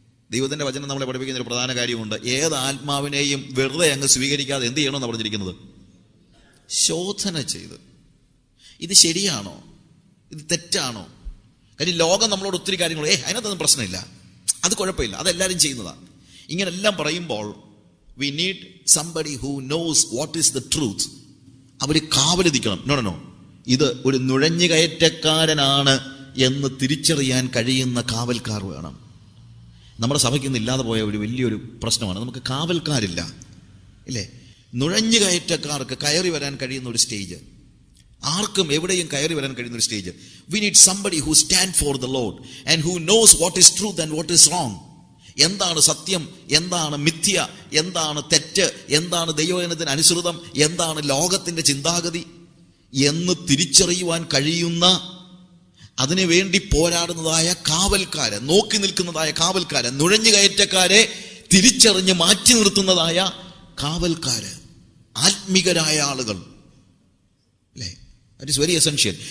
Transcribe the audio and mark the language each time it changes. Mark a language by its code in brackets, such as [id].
[ml] ദൈവത്തിന്റെ വചനം നമ്മളെ പഠിപ്പിക്കുന്ന ഒരു പ്രധാന കാര്യമുണ്ട്. ഏത് ആത്മാവിനെയും വെറുതെ അങ്ങ് സ്വീകരിക്കാതെ എന്ത് ചെയ്യണമെന്ന് പറഞ്ഞിരിക്കുന്നത്? ശോധന ചെയ്ത് ഇത് ശരിയാണോ, ഇത് തെറ്റാണോ. കാര്യം ലോകം നമ്മളോട് ഒത്തിരി കാര്യങ്ങൾ അതിനകത്തൊന്നും പ്രശ്നമില്ല, അത് കുഴപ്പമില്ല, അതെല്ലാവരും ചെയ്യുന്നതാണ്. ഇങ്ങനെല്ലാം പറയുമ്പോൾ [en] we need somebody who knows what is the truth. [ml] Our കാവലിരിക്കണം. No, ഇത് ഒരു നുഴഞ്ഞുകയറ്റക്കാരനാണ് എന്ന് തിരിച്ചറിയാൻ കഴിയുന്ന കാവൽക്കാർ വേണം. നമ്മുടെ സഭയ്ക്ക് ഇന്ന് ഇല്ലാതെ പോയ ഒരു വലിയൊരു പ്രശ്നമാണ്, നമുക്ക് കാവൽക്കാരില്ല, ഇല്ലേ? നുഴഞ്ഞുകയറ്റക്കാർക്ക് കയറി വരാൻ കഴിയുന്ന ഒരു സ്റ്റേജ്, ആർക്കും എവിടെയും കയറി വരാൻ കഴിയുന്ന ഒരു stage. [en] We need somebody who stand for the Lord and who knows what is truth and what is wrong. [ml] എന്താണ് സത്യം, എന്താണ് മിഥ്യ, എന്താണ് തെറ്റ്, എന്താണ് ദൈവവചനത്തിന് അനുസൃതം, എന്താണ് ലോകത്തിന്റെ ചിന്താഗതി എന്ന് തിരിച്ചറിയുവാൻ കഴിയുന്ന, അതിനു വേണ്ടി പോരാടുന്നതായ കാവൽക്കാര്, നോക്കി നിൽക്കുന്നതായ കാവൽക്കാര്, നുഴഞ്ഞുകയറ്റക്കാരെ തിരിച്ചറിഞ്ഞ് മാറ്റി നിർത്തുന്നതായ കാവൽക്കാര്, ആത്മികരായ ആളുകൾ, അല്ലേ? [en] That is very essential.